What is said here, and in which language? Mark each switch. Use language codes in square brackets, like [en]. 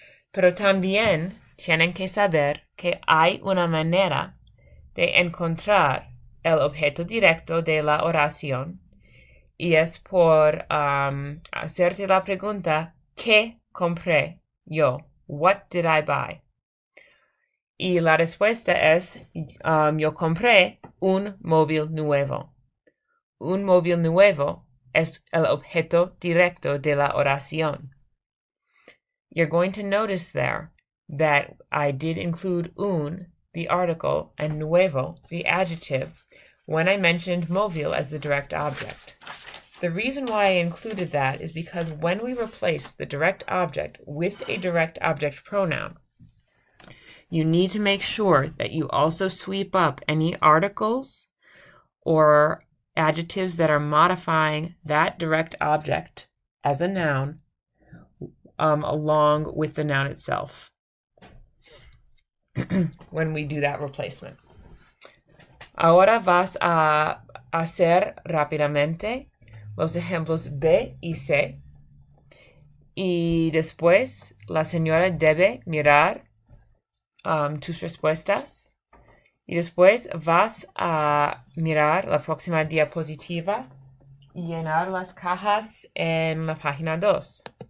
[es] Pero también tienen que saber que hay una manera de encontrar el objeto directo de la oración y es por hacerte la pregunta, ¿qué compré yo? [en] What did I buy? [es] Y la respuesta es, yo compré un móvil nuevo. Un móvil nuevo es el objeto directo de la oración. [en] You're going to notice there that I did include the article, and nuevo, the adjective, when I mentioned móvil as the direct object. The reason why I included that is because when we replace the direct object with a direct object pronoun, you need to make sure that you also sweep up any articles or adjectives that are modifying that direct object as a noun along with the noun itself when we do that replacement. [es] Ahora vas a hacer rápidamente los ejemplos B y C y después la señora debe mirar tus respuestas y después vas a mirar la próxima diapositiva y llenar las cajas en la página 2.